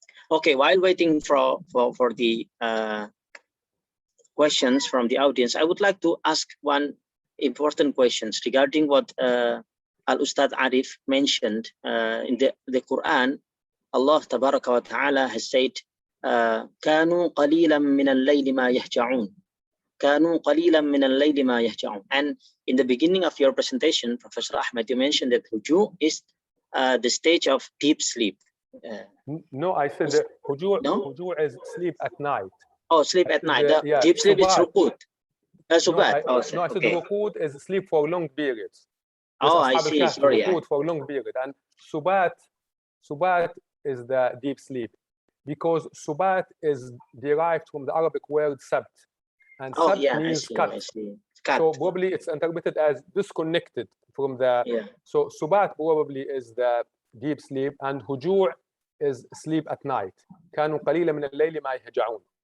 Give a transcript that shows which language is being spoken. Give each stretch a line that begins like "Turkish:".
English: Okay, while waiting for the questions from the audience, I would like to ask one important questions regarding what Al-Ustad Arief mentioned in the Quran. Allah Tabaraka wa Ta'ala has said,
Arabic: كانوا قليلا من الليل ما يهجعون. كانوا قليلا من الليل ما يهجعون.
English: And in the beginning of your presentation, Professor Ahmed, you mentioned that huju is the stage of deep sleep. No, I said that huju is sleep at night. Oh, sleep at night. The deep sleep is ruqud. Subat. No, I said ruqud is sleep for long periods. Oh, I see. Sorry. Ruqud for long period. And subat is the deep sleep, because subat is derived from the Arabic word sabt. And sabt means cut. So probably it's interpreted as disconnected from the... So subat probably is the deep sleep, and huju' is sleep at night.
Arabic: كانوا قليلا من الليل ما يهجعون.